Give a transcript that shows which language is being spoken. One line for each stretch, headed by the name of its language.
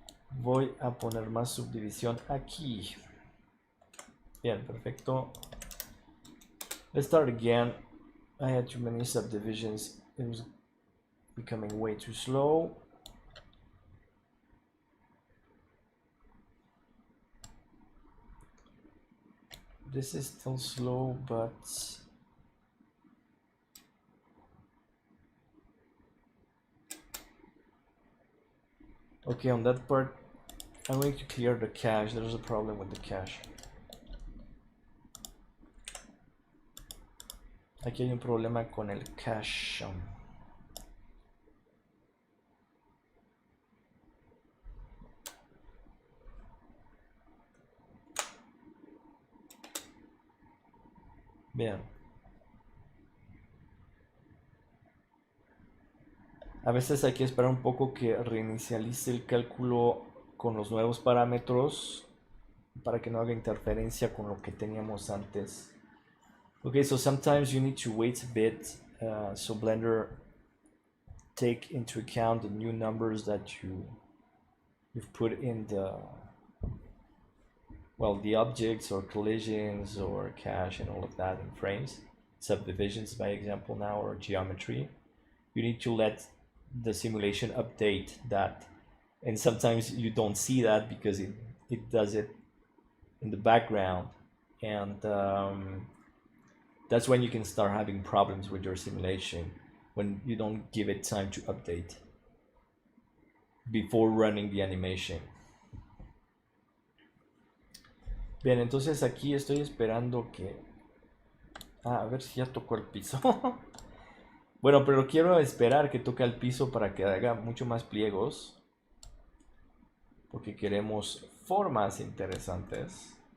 Spanish: Voy a poner más subdivisión aquí. Bien, perfecto.
English: Let's start again. I had too many subdivisions. It was becoming way too slow. This is still slow, but okay, on that part I'm going to clear the cache. There's a problem with the cache.
Spanish: Aquí hay un problema con el cache. Bien. A veces hay que esperar un poco que reinicialice el cálculo con los nuevos parámetros para que no haga interferencia con lo que teníamos antes.
English: Okay, so sometimes you need to wait a bit so Blender take into account the new numbers that you've put in the objects or collisions or cache and all of that in frames, subdivisions by example now, or geometry. You need to let the simulation update that, and sometimes you don't see that because it does it in the background, and that's when you can start having problems with your simulation, when you don't give it time to update before running the animation.
Spanish: Bien, entonces aquí estoy esperando que... a ver si ya tocó el piso. Bueno, pero quiero esperar que toque el piso para que haga mucho más pliegos, porque queremos formas interesantes.